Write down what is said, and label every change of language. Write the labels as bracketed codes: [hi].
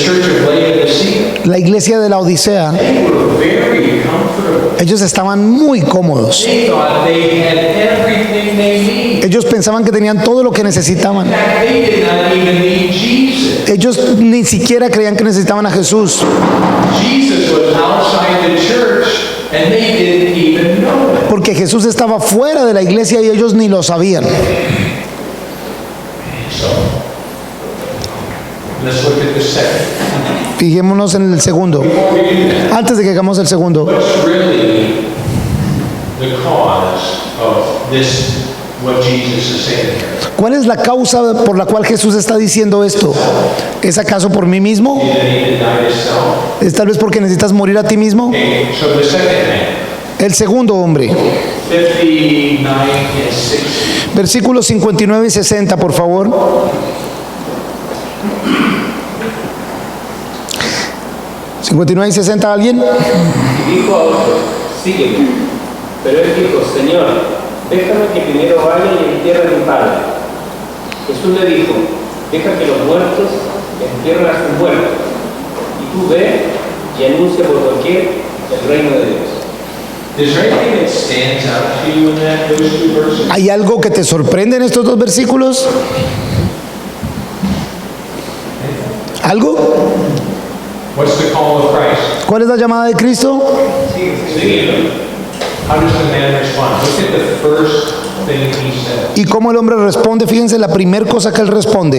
[en] the church of Laodicea, [es] la iglesia de la Odisea, [en] they were very comfortable. [es] ellos estaban muy cómodos. [en] They thought they had everything they need. [es] Ellos pensaban que tenían todo lo que necesitaban. [en] In fact, they did not even need Jesus. [es] Ellos ni siquiera creían que necesitaban a Jesús. [en] Jesus was outside the church, and they didn't even know it. [es] Porque Jesús estaba fuera de la iglesia y ellos ni lo sabían. [en] So, let's look at the second. [es] Fijémonos en el segundo. [en] Before we do that, [es] Antes de que hagamos el segundo, [en] what's really the cause of this, what Jesus is saying here? [es] ¿Cuál es la causa por la cual Jesús está diciendo esto? ¿Es acaso por mí mismo? [en] You need to die to self. [es] ¿Es tal vez porque necesitas morir a ti mismo? [en] Okay, so the second man, [es] El segundo hombre, [en] 59 and 60. [es] versículos 59 y 60, por favor. 59 y 60, ¿alguien? Y dijo a otro, sígueme. Pero él dijo, Señor, déjame que primero vaya y entierre a mi padre. Jesús le dijo, deja que los muertos entierren a sus muertos. Y tú ve y anuncia por doquier el reino de Dios. [en] Is there anything that stands out to you in those two verses? [es] ¿Hay algo que te sorprende en estos dos versículos? ¿Algo? [en] What's the call of Christ? [es] ¿Cuál es la llamada de Cristo? Síguelo. [en] How does the man respond? Look at the first thing he said. [es] ¿Y cómo el hombre responde? Fíjense la primera cosa que él responde.